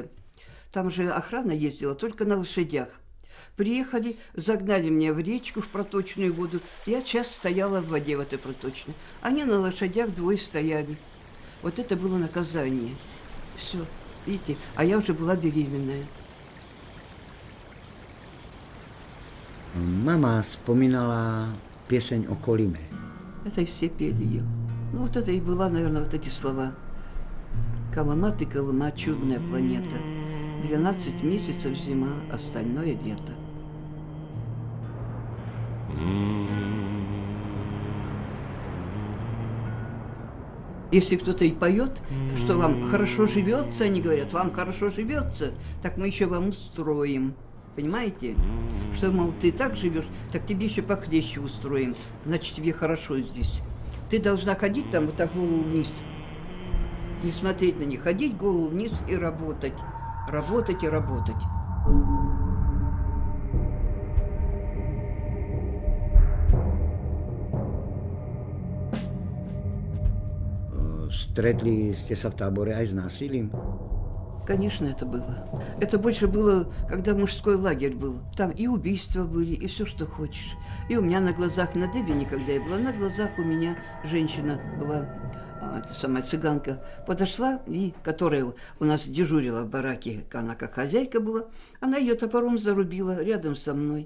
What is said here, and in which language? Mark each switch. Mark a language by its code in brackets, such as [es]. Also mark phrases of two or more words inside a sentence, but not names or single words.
[ru] Там же охрана ездила только на лошадях. Приехали, загнали меня в речку, в проточную воду. Я час стояла в воде в этой проточной. Они на лошадях 2 стояли. Вот это было наказание. Все, видите, а я уже была беременная. [sk] Mama spomínala pieseň o Kolime. [ru] Это и все пели ее. Ну вот это и была, наверное, вот эти слова. Колыма ты, Колыма, чудная планета. 12 месяцев зима, остальное лето. Если кто-то и поет, что вам хорошо живется, они говорят, вам хорошо живется, так мы еще вам устроим. Понимаете? Что, мол, ты так живешь, так тебе еще похлеще устроим. Значит, тебе хорошо здесь. Ты должна ходить там вот так голову вниз. Не смотреть на них, ходить голову вниз и работать. Работать и работать. [sk] Stretli ste sa v tábore aj s násilím? [ru] Конечно, это было. Это больше было, когда мужской лагерь был. Там и убийства были, и все, что хочешь. И у меня на глазах, на Дебине, когда я была, на глазах у меня женщина была эта самая цыганка подошла, и которая у нас дежурила в бараке, она как хозяйка была, она ее топором зарубила рядом со мной.